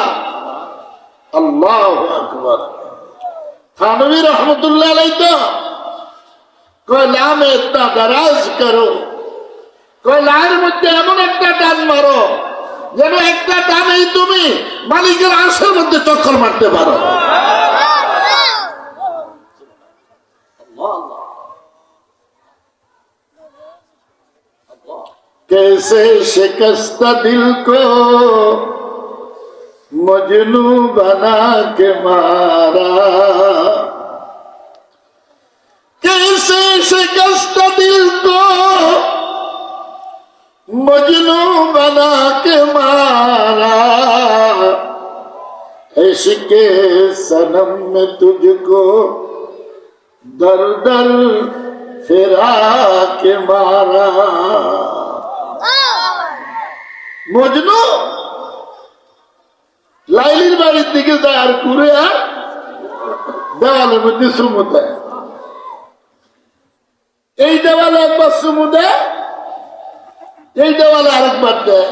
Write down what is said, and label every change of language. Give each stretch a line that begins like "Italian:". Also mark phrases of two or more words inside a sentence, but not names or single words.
Arabic: الله أكبر.
Bangla: থানভী
Arabic: رحمة الله عليه
Bangla: তো কয়
Urdu: لا میں اتنا دراز کرو,
Bangla: কয় লার মধ্যে এমন একটা টান মারো যেন একটা টানেই তুমি মালিকের আরশের মধ্যে চক্কর মারতে পারো।
Urdu: کیسے شکستہ دل کو مجنوں بنا کے مارا, کیسے شکستہ دل کو مجنوں بنا کے مارا، عشقِ صنم میں تجھ کو در در پھرا کے مارا.
Bangla: মজনু লাইলির বাড়ির দিকে যায় আর ঘুরে আর দেওয়ালের মধ্যে চুমু দেয়। এই দেওয়ালে একবার চুমু দেয়, এই দেওয়ালে আরেকবার দেয়।